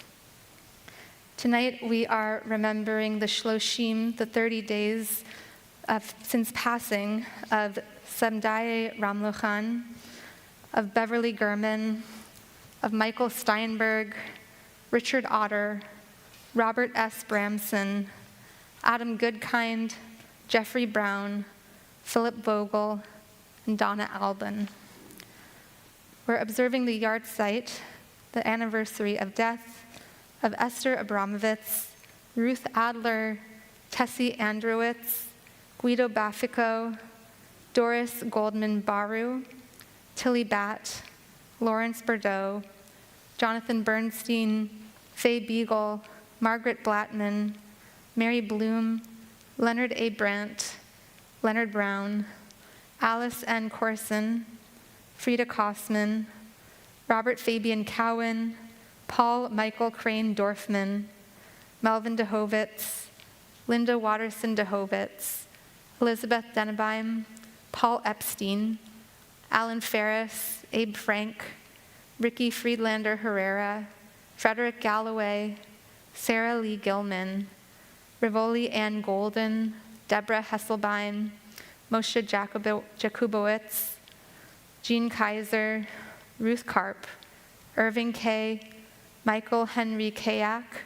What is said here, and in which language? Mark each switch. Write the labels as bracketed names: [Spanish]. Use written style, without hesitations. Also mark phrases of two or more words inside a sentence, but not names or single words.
[English] Tonight we are remembering the Shloshim, the 30 days since passing of Samdaye Ramlochan, of Beverly Gurman, of Michael Steinberg, Richard Otter, Robert S. Bramson, Adam Goodkind, Jeffrey Brown, Philip Vogel, and Donna Albin. We're observing the yahrzeit, the anniversary of death of Esther Abramovitz, Ruth Adler, Tessie Androwitz, Guido Bafico, Doris Goldman Baru, Tilly Batt, Lawrence Bordeaux, Jonathan Bernstein, Faye Beagle, Margaret Blattman, Mary Bloom, Leonard A. Brandt, Leonard Brown, Alice N. Corson, Frida Kosman, Robert Fabian Cowan, Paul Michael Crane Dorfman, Melvin DeHovitz, Linda Watterson DeHovitz, Elizabeth Dennebeim, Paul Epstein, Alan Ferris, Abe Frank, Ricky Friedlander Herrera, Frederick Galloway, Sarah Lee Gilman, Rivoli Ann Golden, Deborah Hesselbein, Moshe Jakubowicz, Jean Kaiser, Ruth Karp, Irving K., Michael Henry Kiak,